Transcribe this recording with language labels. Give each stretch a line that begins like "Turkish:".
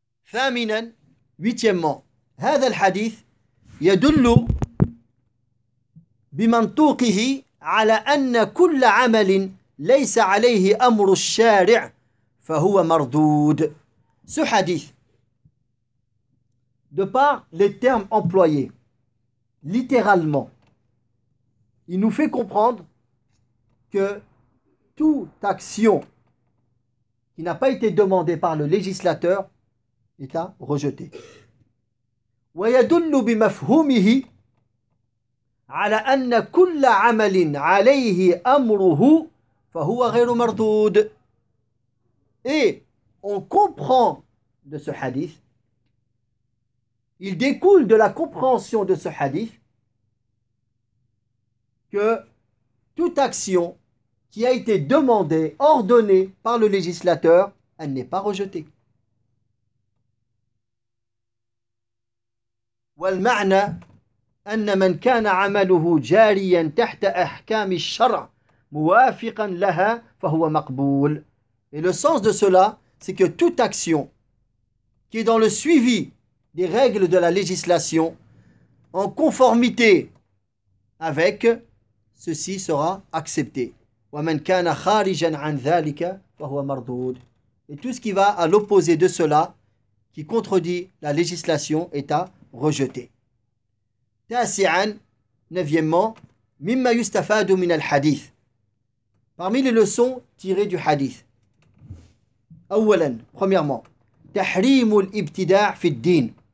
Arabic: Thaminan,
French: huitièmement,
Arabic: هذا الحديث يدل بمنطوقه على أن كل عمل ليس عليه أمر الشارع فهو مردود.
French: Ce hadith, de par les termes employés, littéralement, il nous fait comprendre que toute action qui n'a pas été demandée par le législateur est à rejeter.
Arabic: ويدل بمفهومه على أن كل عمل عليه أمره فهو غير مردود.
French: Et on comprend de ce hadith. Il découle de la compréhension de ce hadith que toute action qui a été demandée, ordonnée par le législateur, elle n'est pas rejetée.
Arabic: والمعنى أن من كان عمله جاريا تحت أحكام الشرع موافقا لها فهو مقبول.
French: Et le sens de cela, c'est que toute action qui est dans le suivi des règles de la législation en conformité avec ceci sera accepté.
Arabic: ومن كان خارجا عن ذلك فهو مردود.
French: Et tout ce qui va à l'opposé de cela, qui contredit la législation, est à rejeté.
Arabic: Tasi'an,
French: neuvièmement,
Arabic: mimma yustafadu min al-hadith.
French: Parmi les leçons tirées du hadith.
Arabic: Awalan,
French: premièrement,
Arabic: tahrimul ibtida' fi ddin.